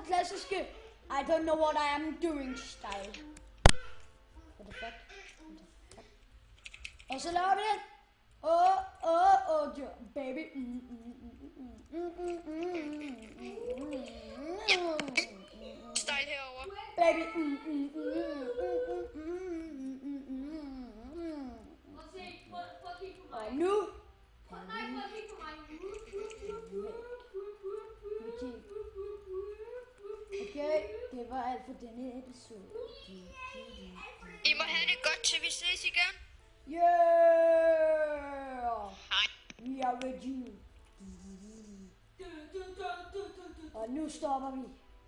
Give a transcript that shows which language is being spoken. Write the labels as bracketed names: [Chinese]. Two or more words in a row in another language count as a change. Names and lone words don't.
[English] klassiske I don't know what I am doing style. What the fuck? [Danish] Og så laver vi den. Baby. Style herover. Baby. Prøv at kigge på mig. Og nu. Prøv at kigge på mig. Okay, det var alt for denne episode. I må have det godt, til vi ses igen. Yeah! Hej. [English] We are with you. [Danish] Og nu stopper vi.